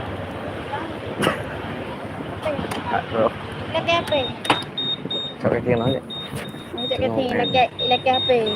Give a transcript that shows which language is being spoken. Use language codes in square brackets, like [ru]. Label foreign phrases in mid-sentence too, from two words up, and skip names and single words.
[vi] Rồi. [ms] Lagi apa? [vi] Sao cái kia nói vậy? [ms] Macam kata lagi apa?